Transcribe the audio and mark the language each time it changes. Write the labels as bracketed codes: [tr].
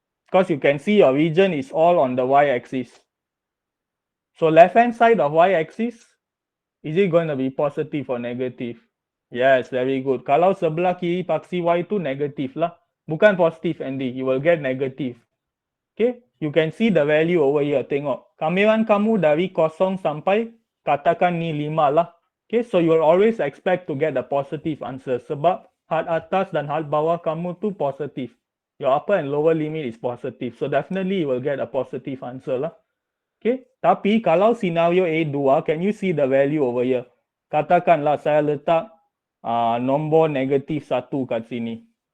[en] Because you can see your region is all on the y-axis. So left hand side of y-axis, is it going to be positive or negative? Yes, very good. [ms] Kalau sebelah kiri paksi y tu negative lah. Bukan positif [en] Andy. You will get negative. Okay, you can see the value over here. [ms] Tengok, kamiran kamu dari 0 sampai katakan ni 5 lah. [en] Okay, so you will always expect to get a positive answer [ms] sebab had atas dan had bawah kamu tu positif. [en] Your upper and lower limit is positive. So definitely you will get a positive answer lah. Okay, [ms] tapi kalau [en] scenario A2, can you see the value over here? [ms] Katakanlah saya letak nombor negatif 1 kat sini.